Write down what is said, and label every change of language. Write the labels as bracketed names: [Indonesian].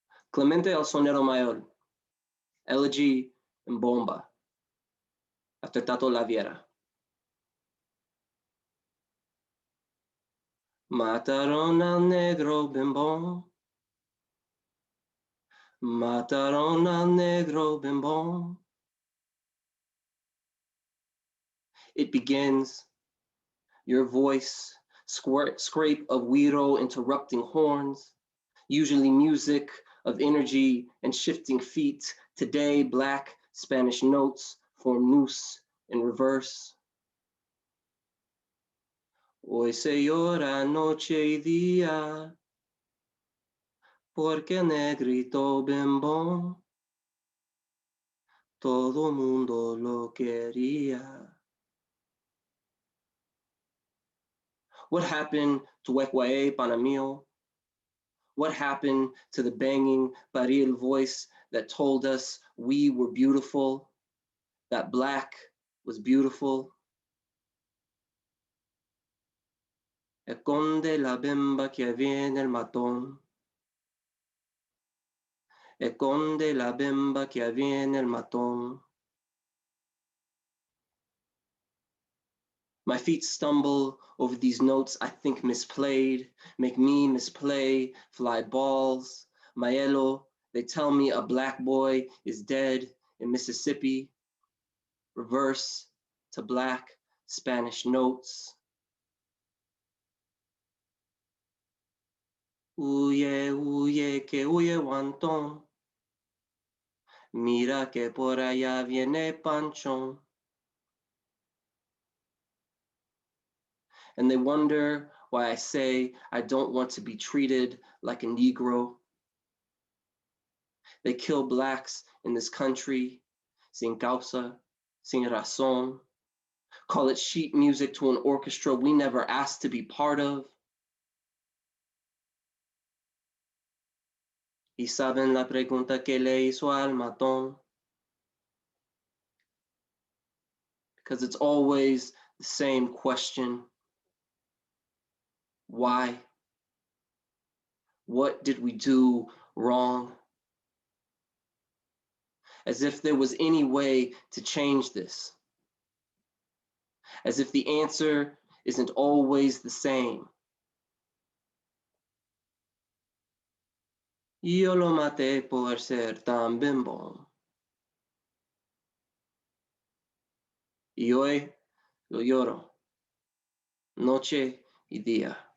[Spanish] Clemente el sonero mayor, elegy en bomba, hasta Tato la Viera. Mataron al negro bembón, Mataron al negro bimbón. [English] It begins, your voice, scrape of güiro interrupting horns, usually music of energy and shifting feet. Today, Black Spanish notes form noose in reverse. [Spanish] Hoy se llora noche y día, porque negrito bimbón, todo mundo lo quería. [English] What happened to Wekwae Panamio? What happened to the banging baril voice that told us we were beautiful, that Black was beautiful? [Spanish] Esconde la bimba que viene el matón. Esconde la bimba que viene el matón. [English] My feet stumble over these notes I think misplayed, make me misplay, fly balls. Maelo, they tell me a Black boy is dead in Mississippi. Reverse to Black Spanish notes. [Spanish] Huye, huye, que huye Wantón. Mira que por allá viene Panchón. [English] And they wonder why I say I don't want to be treated like a Negro. They kill Blacks in this country, [Spanish] sin causa, sin razón. [English] Call it sheet music to an orchestra we never asked to be part of. [Spanish] Y saben la pregunta que le hizo al matón. [English] Because it's always the same question. Why? What did we do wrong? As if there was any way to change this. As if the answer isn't always the same. [Spanish] Yo lo maté por ser tan bimbón. Y hoy lo lloro, noche y día.